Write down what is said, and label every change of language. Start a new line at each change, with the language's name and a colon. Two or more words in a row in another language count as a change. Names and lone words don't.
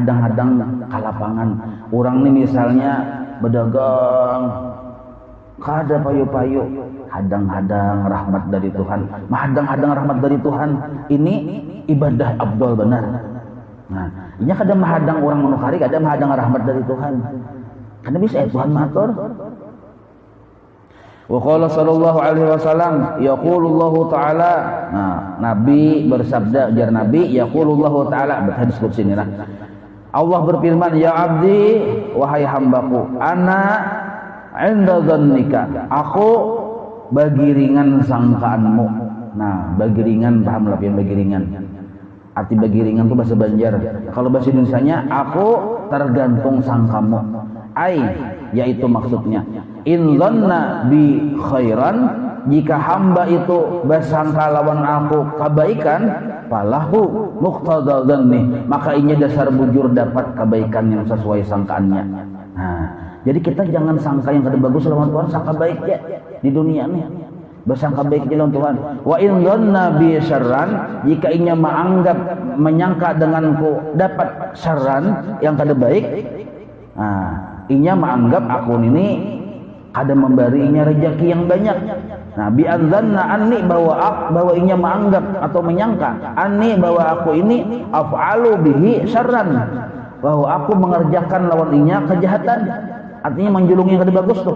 Banjar: Menghadang-hadang kalapangan. Orang ini misalnya berdagang kada payu-payu, hadang-hadang rahmat dari Tuhan, mahadang-hadang rahmat dari Tuhan. Ini ibadah abdul benar. Nah, ini kada mahadang orang menukari, kada mahadang rahmat dari Tuhan. Karena bisa Tuhan matur.
Arabic: وقال صلى الله عليه وسلم يقول الله تعالى.
Banjar: Nah, Nabi bersabda, jar Nabi
Arabic: يقول الله تعالى,
Banjar: hadis qudsi ini lah. Allah berfirman,
Arabic: يا عبدي,
Banjar: wahai hambaku,
Arabic: أنا عند ظنك,
Banjar: aku bagiringan sangkaanmu. Nah, bagiringan, paham lah bagiringan. Arti bagiringan itu bahasa Banjar. Kalau bahasa Indonesianya, aku tergantung sangkamu. Ai, yaitu maksudnya,
Arabic: إن ظن بي خيرا,
Banjar: jika hamba itu bersangka lawan aku kebaikan,
Arabic: فله مقتضى الظن,
Banjar: maka ini dasar bujur dapat kebaikan yang sesuai sangkaannya. Nah, jadi kita jangan sangka yang kada bagus lawan Tuhan, sangka baik ya di dunia nih. Bersangka baik lawan Tuhan.
Arabic: وإن ظن بي شرا,
Banjar: jika inya menyangka denganku dapat syarran yang kada baik, nah, inya menganggap aku ini kada memberinya rezeki yang banyak. Nah,
Arabic: بأن ظن أني,
Banjar: bahwa inya menganggap atau menyangka anni bahwa aku ini
Arabic: أفعل به شرا,
Banjar: bahwa aku mengerjakan lawan inya kejahatan, artinya menjulungi yang kada bagus tuh.